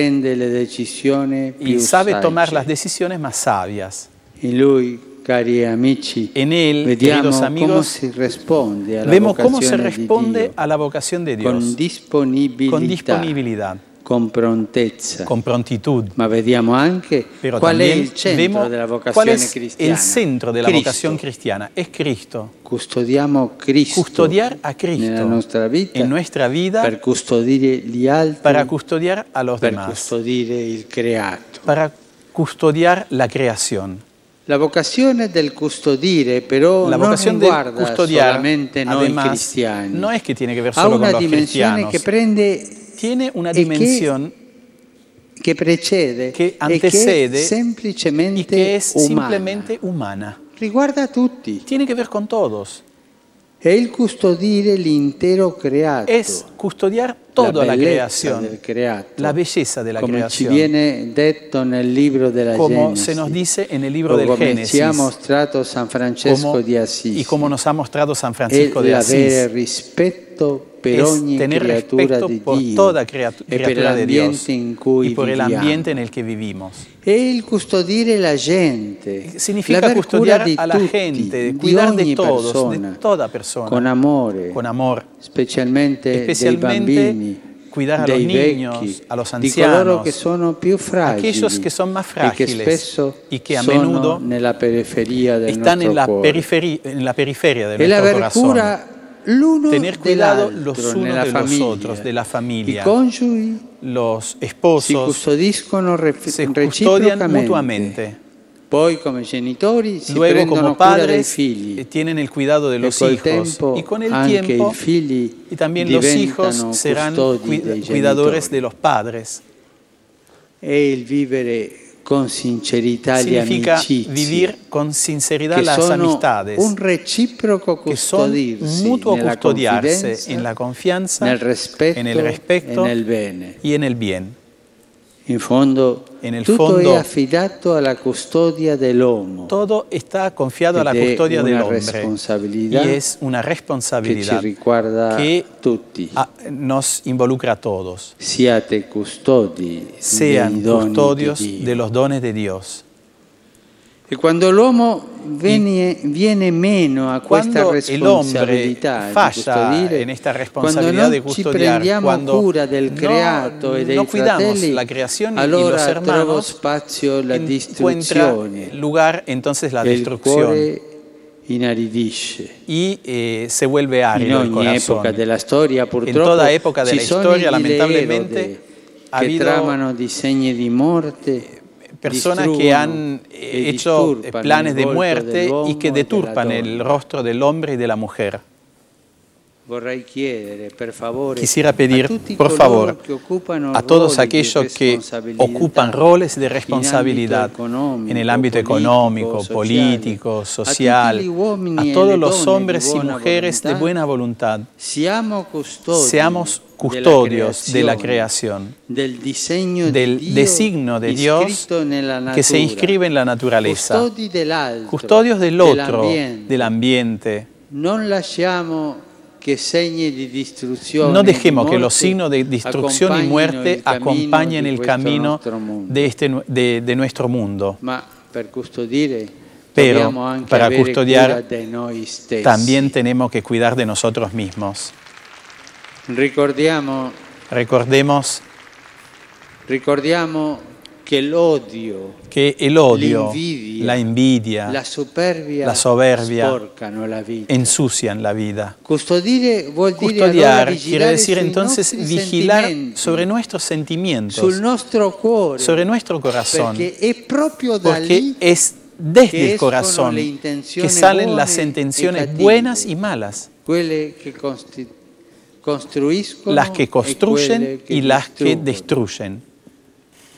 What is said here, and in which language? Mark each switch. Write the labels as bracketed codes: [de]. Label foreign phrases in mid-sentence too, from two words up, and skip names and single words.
[es] Y sabe tomar las decisiones más sabias. En él, queridos amigos, vemos cómo se responde a la vocación de Dios. Con disponibilidad. [it] Con prontezza. [es] Con prontitud. Pero [it] qual è il centro della vocazione cristiana? [es] El centro de la vocación cristiana es Cristo. [it] Custodiamo Cristo. [es] Custodiar a Cristo en nuestra vida [it] per custodire gli altri, [es] para custodiar a los [it] per [es] demás, [it] custodire il creato. [es] para custodiar la creación. [it] La vocazione del custodire però [es] La [it] non [es] vocación de [it] riguarda [es] custodiar, [it] solamente noi [es] además, [it] cristiani. [es] no es que tiene que ver [it] Ha solo una [es] con los [it] dimensione [es] cristianos. [it] che prende [es] Tiene una dimensión [it] che precede [es] que antecede [it] e che semplicemente [es] y que es [it] umana. [es] simplemente humana. [it] Riguarda a tutti. [es] Tiene que ver con todos. [it] È il custodire l'intero creato. [es] Es custodiar toda la creación, [it] del creato. [es] la belleza de la [it] Come ci [es] creación. [it] viene detto nel libro della [es] Como [it] Genesi. [es] se nos dice en el libro del [it] Come [es] Génesis. [it] ci ha mostrato San Francesco di Assisi. [es] Y como nos ha mostrado San Francisco de [it] l'avere [es] Asís. [it] rispetto per [es] Es [it] ogni [es] tener [it] creatura [es] respeto [it] di [es] por [it] Dio [es] toda [it] e per [es] criatura de Dios [it] l'ambiente in cui [es] y por el [it] viviamo. [es] ambiente en el que vivimos. [it] È il custodire la gente. [es] Significa [it] l'aver [es] custodiar [it] cura di [es] a la [it] tutti, [es] gente, [it] di [es] cuidar de [it] ogni [es] todos, [it] persona, [es] de toda persona, [it] con amore, specialmente dei bambini, [es] cuidar a los [it] dei [es] niños, [it] vecchi, [es] a los [it] di coloro [es] ancianos, [it] che sono più fragili, [es] aquellos que son más [it] e che [es] frágiles [it] spesso [es] y que a [it] sono [es] menudo [it] nella periferia del [es] están [it] nostro [es] en la [it] cuore. [es] periferia de [it] E [es] nuestro [it] l'aver [es] corazón. [it] cura l'uno [es] Tener cuidado [it] dell'altro [es] los unos [it] nella [es] de los [it] famiglia. [es] otros, de la [it] I [es] familia. [it] coniugi [es] Los [it] si [es] esposos [it] custodiscono [es] se custodian [it] reciprocamente. [es] mutuamente. [it] Poi come genitori si [es] Luego, [it] prendono [es] como [it] cura dei [es] padres, [it] figli. [es] tienen el cuidado de los [it] col [es] hijos. [it] tempo [es] Y con el [it] anche [es] tiempo, [it] i figli [es] y también los hijos [it] diventano [es] serán [it] custodi dei [es] cuidadores [it] genitori. [es] de los padres. [it] E il vivere con sincerità le [es] Significa [it] amicizie, [es] vivir con sinceridad [it] che [es] las [it] sono [es] amistades, [it] un reciproco [es] que son [it] custodirsi [es] mutuo [it] nella [es] custodiarse [it] confidenza, [es] en la confianza, [it] nel rispetto, [es] en el respeto [it] e nel bene. [es] y en el bien. [it] In fondo, [es] En el [it] tutto [es] fondo, [it] è affidato alla custodia dell'uomo. [es] Todo está confiado a la [it] Ed è [es] custodia del [it] una [es] hombre [it] responsabilità [es] y es una [it] che ci [es] responsabilidad [it] riguarda [es] que [it] tutti. [es] nos involucra a todos. [it] Siate custodi [es] Sean [it] dei doni [es] custodios [it] di Dio. [es] de los dones de Dios. [it] E quando l'uomo viene meno a questa [es] Cuando el hombre [it] responsabilità di [es] falla [it] custodire, [es] en esta [it] quando [es] responsabilidad de [it] non ci [es] custodiar, [it] prendiamo [es] cuando [it] cura del creato e dei [es] no cuidamos [it] fratelli, [es] la creación y los [it] allora trova [es] hermanos, [it] spazio la [es] encuentra [it] distruzione [es] lugar entonces la [it] e il [es] destrucción [it] cuore inaridisce. [es] y se vuelve [it] In [es] árido el [it] ogni [es] corazón. [it] epoca della storia, [es] En [it] purtroppo, [es] toda época de [it] ci [es] la [it] sono [es] historia, [it] gli [es] lamentablemente, [it] Erode [es] ha [it] che [es] habido [it] tramano disegni di morte, [es] personas que han hecho planes de muerte y que deturpan el rostro del hombre y de la mujer. [it] Vorrei chiedere, per favore, [es] Quisiera pedir, [it] a tutti [es] por [it] coloro [es] favor, [it] che occupano [es] a todos [it] ruoli di [es] aquellos que [it] responsabilità [es] ocupan roles de responsabilidad en el ámbito económico, político, social, a todos los hombres y mujeres de buena voluntad, seamos custodios de la creación, del diseño del designio de Dios que se inscribe en la naturaleza, custodios del otro, del ambiente. [it] Non lasciamo che segni di distruzione, [es] no dejemos que los [it] morte [es] signos de destrucción y muerte acompañen el camino de nuestro mundo. [it] Ma per custodire, [es] pero [it] anche [es] para [it] avere [es] custodiar [it] cura de noi stessi. [es] también tenemos que cuidar de nosotros mismos. Recordemos que el odio, la envidia, la soberbia [it] sporcano la vita. [es] ensucian la vida. Custodiar quiere decir entonces vigilar sobre nuestros sentimientos, sobre nuestro corazón, porque es desde el corazón que salen las intenciones buenas y malas, las que construyen y las que destruyen.